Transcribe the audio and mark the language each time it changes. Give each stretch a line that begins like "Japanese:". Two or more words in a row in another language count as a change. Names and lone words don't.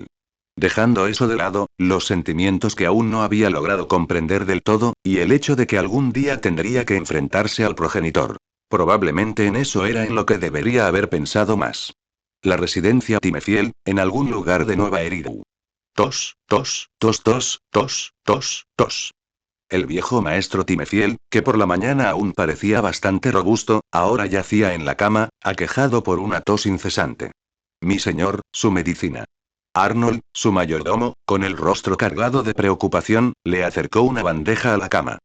Spanish: Dejando eso de lado, los sentimientos que aún no había logrado comprender del todo, y el hecho de que algún día tendría que enfrentarse al progenitor. Probablemente en eso era en lo que debería haber pensado más. La residencia Timefield, en algún lugar de Nueva Eridu. Tos, tos, tos, tos, tos, tos, tos. El viejo maestro Timefield, que por la mañana aún parecía bastante robusto, ahora yacía en la cama, aquejado por una tos incesante. Mi señor, su medicina. Arnold, su mayordomo, con el rostro cargado de preocupación, le acercó una bandeja a la cama.